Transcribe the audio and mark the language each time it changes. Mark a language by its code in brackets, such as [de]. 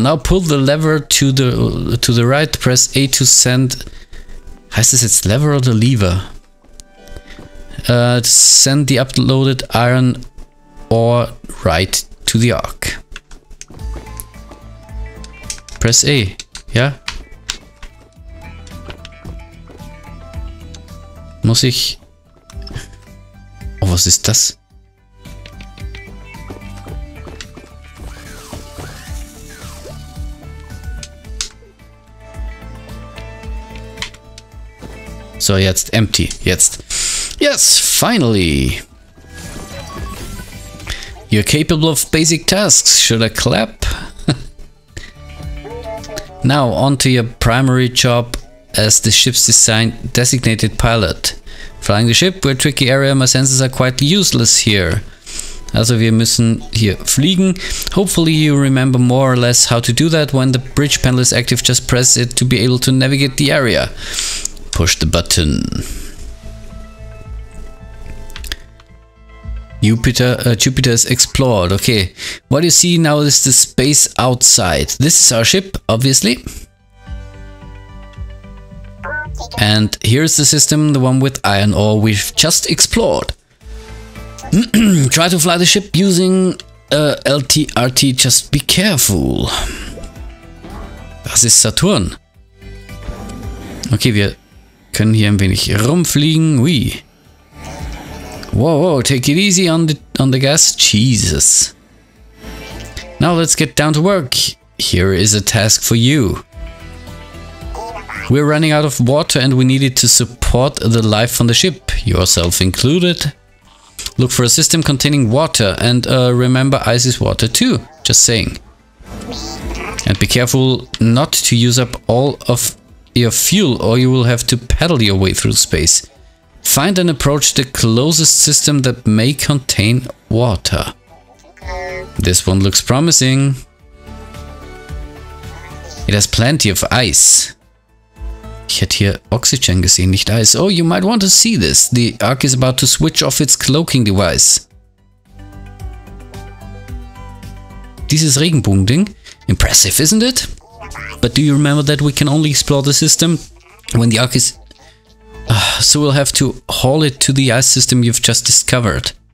[en] Now pull the lever to the right, press A to send. [de] Heißt es jetzt Lever oder Lever? [en] Send the uploaded iron ore right to the Ark. Press A. Ja? [de] Muss ich... Oh, was ist das? [en] So, jetzt empty. Jetzt. Yes, finally! You're capable of basic tasks. Should I clap? Now, on to your primary job as the ship's designated pilot. Flying the ship, we're a tricky area, my senses are quite useless here. [de] Also wir müssen hier fliegen. [en] Hopefully you remember more or less how to do that. When the bridge panel is active, just press it to be able to navigate the area. Push the button. Jupiter is explored. Okay, what you see now is the space outside. This is our ship, obviously. And here's the system, the one with iron ore we've just explored. Try to fly the ship using LT-RT, just be careful. [de] Das ist Saturn. Okay, wir können hier ein wenig rumfliegen. [en] Ui. Whoa, whoa, take it easy on the gas. Jesus. Now let's get down to work. Here is a task for you. We're running out of water and we need it to support the life on the ship, yourself included. Look for a system containing water and remember ice is water too, just saying. And be careful not to use up all of your fuel or you will have to paddle your way through space. Find and approach the closest system that may contain water. This one looks promising. It has plenty of ice. [de] Ich hätte hier Oxygen gesehen, nicht Eis. [en] Oh, you might want to see this. The Ark is about to switch off its cloaking device. [de] Dieses Regenbogen-Ding. [en] Impressive, isn't it? But do you remember that we can only explore the system when the Ark is... so we'll have to haul it to the ice system you've just discovered.